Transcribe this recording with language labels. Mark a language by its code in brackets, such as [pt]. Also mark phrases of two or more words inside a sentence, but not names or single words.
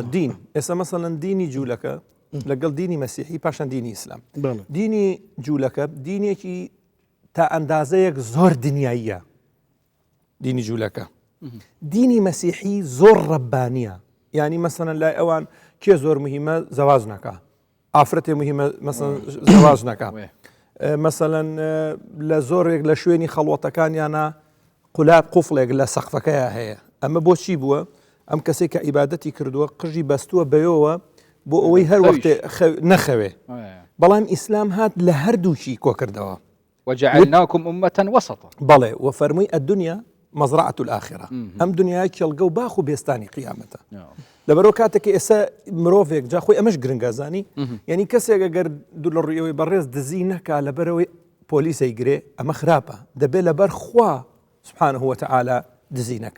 [ckb] دین ئێستا مەسەڵەن دینی جوولەکە لەگەڵ دینی مەسیحی پاشان دینی ئیسلام دینی جوولەکە دینێکی تا ئەندازەیەک زۆر دنیاییە دینی جوولەکە دینی مەسیحی زۆر ڕەبانیە، یعنی مەسەنەن لای ئەوان کێ زۆر مهمە زەواج نەکە، ئافرەتێ مهمە مەسەن زەواج نەکە، مەسەلەن لە زۆرێک لە شوێنی خەڵوەتەکانیانە قولاب قوفڵێک لە سەقفەکەیە هەیە. ئەمە بۆچی بووە؟ ئەم کەسێک کە ئیبادەتی کردووە قژی بەستووە بەیەوە بۆ ئەوەی هەر وەختێ نەخەوێ، بەڵام ئیسلام هات لە هەردووچی کۆکردەوە. [ar] وجعلناكم أمة وسطا. [ckb] بەڵێ وفەرمووی [ar] الدنيا مزرعة الآخرة. [ckb] ئەم دنیای کێڵگە و باخ و بێستانی قیامەتە. لەبەرەوە کاتێکی ئێستا مرۆڤێک جا خۆی ئەمەش گرنگازانی، یعنی کەسێک ئەگەر دوو لە ڕوویەوەی بەڕێز دزی نەکا لەبەرەوەی پۆلیسەی گرێ ئەمە خراپە، دەبێت لەبەر خوا [ar] سبحانه وتعالى [ckb] دزی نەکا.